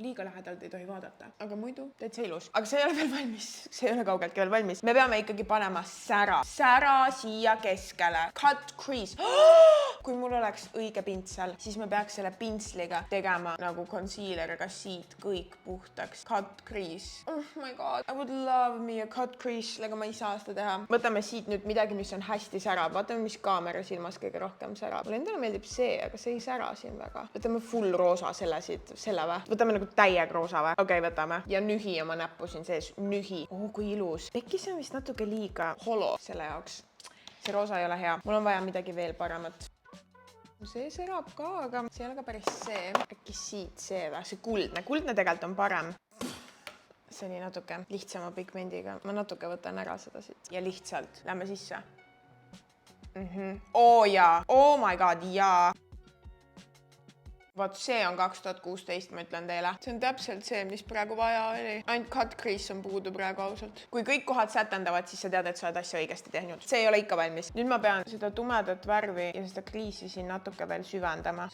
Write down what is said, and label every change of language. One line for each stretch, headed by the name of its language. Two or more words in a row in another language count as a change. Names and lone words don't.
Estonian: Liiga lähedalt ei tohi vaadata. Aga muidu täitsa ilus. Aga see ei ole veel valmis. See ei ole kaugeltki veel valmis. Me peame ikkagi panema sära. Sära siia keskele.
English: Cut crease.
Estonian: Kui mul oleks õige pintsel, siis me peaks selle pintsliga tegema nagu concealeriga siit kõik puhtaks.
English: Cut crease. Oh my god. I would love me a cut crease.
Estonian: Aga ma ei saa seda teha. Võtame siit nüüd midagi, mis on hästi sära. Vaatame, mis kaamera silmas kõige rohkem sära. Mulle endale meeldib see, aga see ei sära siin väga. Võtame full roosa selle või? Võtame nagu täiega roosa või? Okei, võtame. Ja nühi oma näppu siin sees. Nühi. Oh, kui ilus. Pekis on vist natuke liiga holo selle jaoks. See roosa ei ole hea. Mul on vaja midagi veel paremat. See särab ka, aga see ei ole ka päris see. Äkki siit see või? See kuldne. Kuldne tegelikult on parem. See oli natuke lihtsama pigmendiga. Ma natuke võtan ära seda siit. Ja lihtsalt. Lähme sisse. Oh jaa.
English: Oh my god,
Estonian: jaa. Vot see on 2016, ma ütlen teile. See on täpselt see, mis praegu vaja oli. Ainult
English: cut crease
Estonian: on puudu praegu ausalt. Kui kõik kohad sätendavad, siis sa tead, et sa oled asja õigesti tehnud. See ei ole ikka valmis. Nüüd ma pean seda tumedat värvi ja seda crease'i siin natuke veel süvendama.